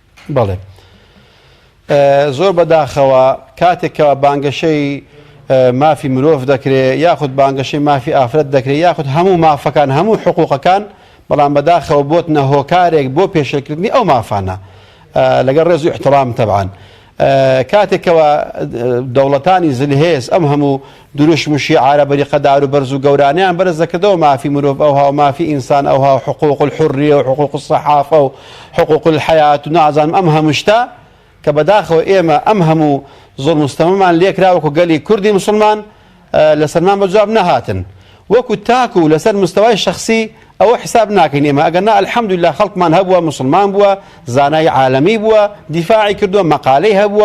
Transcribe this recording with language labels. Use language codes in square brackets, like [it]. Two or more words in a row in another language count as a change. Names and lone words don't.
[ckb] بەڵێ زۆر بەداخەوە کاتێکەوە بانگەشەی مافی مرۆڤ دەکرێت یاخود بانگەشەی مافی ئافرەت دەکرێت یاخود هەموو مافەکان هەموو حقوقەکان بەڵام بەداخەوە بۆتنە هۆکارێک بۆ پێشەکردنی ئەو مافانە لەگەڵ ڕێز و احترام تەبعاً کاتێکەوە دەوڵەتانی زلهێز ئەم هەموو دروشم و شیعارە بەریقەدار و بەرز و گەورانیان بەرز دەکردەوە مافی مرۆڤ ئەوها و مافی ئینسان ئەوها [ar] حقوق الحریە و حقوق الصحافە و حقوق الحیات [ckb] و نازانم ئەم هەموو شتە کە بەداخەوە ئێمە ئەم هەموو زۆر مستەمەمان لێکراوەکو گەلی کوردی مسلمان لەسەرمان بەجواب نەهاتن وەکو تاکو لەسەر مستەوای شخصی ئەوە حساب ناکەین ئێمە ئەگەرنا الحەمدولله خەڵکمان هەبووە مسلمان بووە زانای عالەمی بووە دیفاعی کردووە مەقالەی هەبووە